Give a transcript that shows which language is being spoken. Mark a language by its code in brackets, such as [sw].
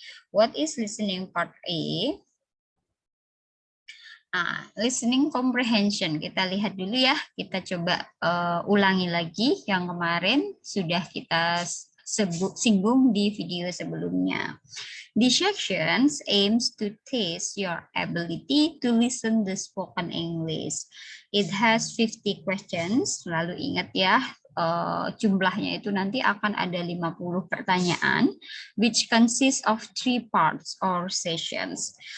[en] What is listening part A? Listening comprehension. [id] Kita lihat dulu ya. Kita coba ulangi lagi yang kemarin sudah kita singgung di video sebelumnya. [en] These sections aims to test your ability to listen the spoken English. It has 50 questions. [id] Lalu ingat ya, jumlahnya itu nanti akan ada 50 pertanyaan, [en] which consists of 3 parts or sessions.